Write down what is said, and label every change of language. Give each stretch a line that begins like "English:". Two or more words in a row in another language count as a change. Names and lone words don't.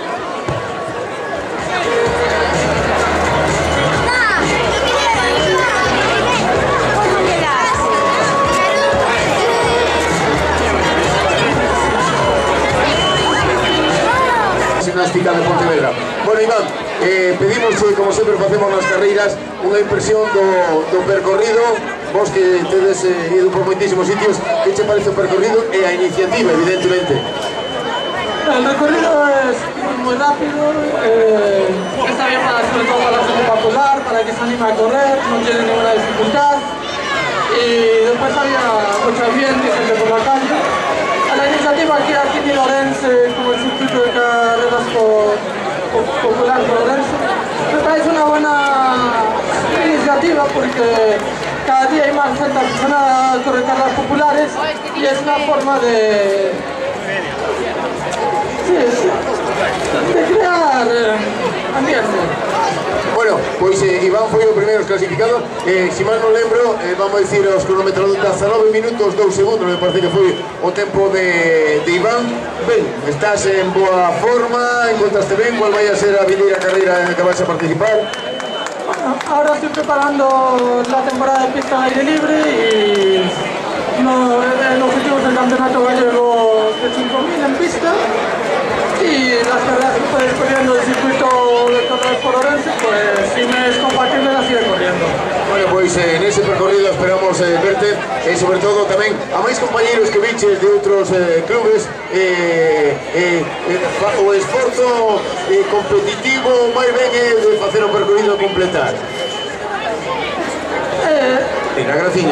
Galician: Gimnástica de Pontevedra. Bueno, Iván, pedimos, como sempre facemos nas carreiras, unha impresión do percorrido. Vos que tedes ido por moitísimos sitios, que che parece o percorrido e a iniciativa, evidentemente?
Spanish: El recorrido es muy rápido, está bien sobre todo para la gente popular, para que se anime a correr, no tiene ninguna dificultad. Y después había mucho ambiente, gente por la calle. La iniciativa aquí en Ourense, como el circuito de carreras popular por Ourense, me parece una buena iniciativa porque cada día hay más gente aficionada a correr carreras populares y es una forma de crear ambiente.
Galician: Bueno, Pois Iván foi o primeiro clasificado, se mal non lembro, vamos a dicir os cronómetros 19 minutos 2 segundos, me parece que foi o tempo de Iván. Ben, estás en boa forma, encontraste ben, cual vai a ser a vindeira carreira en que vais a participar?
Spanish: Ahora estoy preparando la temporada de pista al aire libre y el objetivo es el campeonato gallego de 5.000 en pista. Y las carreras que estoy corriendo del circuito de Torres por Orense, pues si me es compatible las iré corriendo.
Galician: Bueno, pois nese percorrido esperamos verte e sobre todo tamén a máis compañeros que viches de outros clubes o esforzo competitivo máis ben é de facer o percorrido completar. Na Graciña.